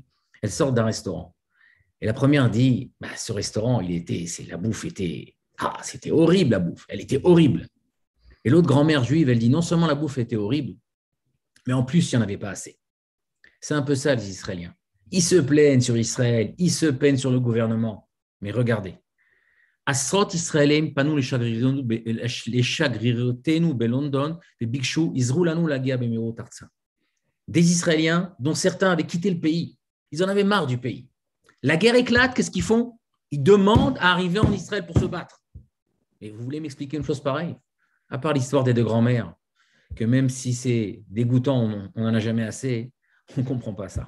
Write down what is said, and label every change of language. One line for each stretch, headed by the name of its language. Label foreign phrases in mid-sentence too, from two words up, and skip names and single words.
French: Elles sortent d'un restaurant. Et la première dit, ce restaurant, la bouffe était... c'était horrible la bouffe, elle était horrible. Et l'autre grand-mère juive, elle dit non seulement la bouffe était horrible, mais en plus, il n'y en avait pas assez. C'est un peu ça les Israéliens. Ils se plaignent sur Israël, ils se plaignent sur le gouvernement. Mais regardez.
Hebrew: עשרות ישראלים פנו לשגרירותנו בלונדון וביקשו, עזרו לנו להגיע במהירות ארצה.
French: Des Israéliens dont certains avaient quitté le pays. Ils en avaient marre du pays. La guerre éclate, qu'est-ce qu'ils font? Ils demandent à arriver en Israël pour se battre. Et vous voulez m'expliquer une chose pareille? À part l'histoire des deux grands-mères, que même si c'est dégoûtant, on n'en a jamais assez, on ne comprend pas ça.